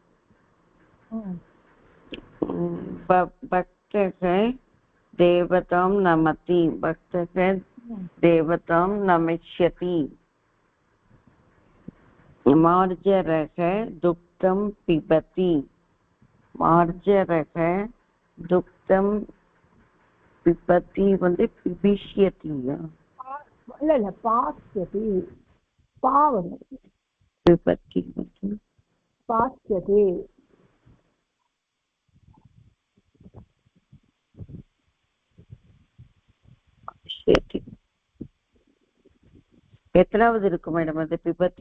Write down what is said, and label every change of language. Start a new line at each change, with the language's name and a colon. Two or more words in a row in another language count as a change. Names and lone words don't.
Sanskrit: भक्तः देवतां नमति. भक्तः देवतां नमिष्यति. मार्जरः दुग्धं पिबति. मार्जरः दुग्धं पिबति வந்து पिबिष्यति.
Tamil: இல்ல பாஸ்யதி. பாவம்
Sanskrit: पिबति வந்து பாஸ்யதி.
Tamil: எத்தனாவது இருக்கு மேடம் அது பிபத்தி?